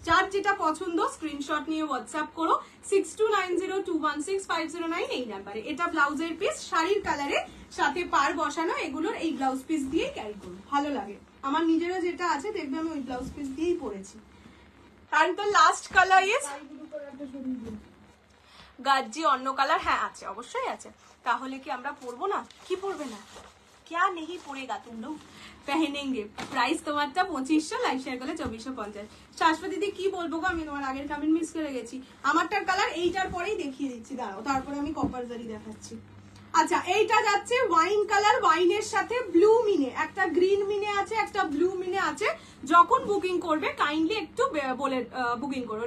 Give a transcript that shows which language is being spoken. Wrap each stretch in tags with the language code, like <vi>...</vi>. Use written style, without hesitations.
<bn>যার যেটা পছন্দ স্ক্রিনশট নিয়ে হোয়াটসঅ্যাপ করো 6290216509 এই নাম্বারে। এটা ব্লাউজের পিস, শাড়ির কালারে, সাথে পার বসানো, এগুলোর এই ব্লাউজ পিস দিয়ে ক্যারি করো, ভালো লাগে। আমার নিজেরও যেটা আছে দেখবে আমি ওই ব্লাউজ পিস দিয়েই পরেছি।</bn> <en>and the last color is</en> <bn>গাজ্জি অন্য কালার। হ্যাঁ আছে, অবশ্যই আছে, তাহলে কি আমরা পরবো না? কি পরবে না?</bn> <hi>क्या नहीं पड़ेगा तुम लोग पहनेंगे।</hi> <bn>প্রাইস তোমারটা 2500, লাইভ শেয়ার করলে 2450। শাশ্বতী দিদি কি বলবো গো, আমি তোমার আগের কমেন্ট মিস করে গেছি। আমারটার কালার এইটার পরেই দেখিয়ে দিচ্ছি, দাঁড়াও, তারপরে আমি কপার জারি দেখাচ্ছি। আচ্ছা এইটা যাচ্ছে ওয়াইন কালার, ওয়াইনের সাথে ব্লু মিনে, একটা গ্রিন মিনে আছে, একটা ব্লু মিনে আছে। যখন বুকিং করবে কাইন্ডলি একটু বলে বুকিং করো।</bn>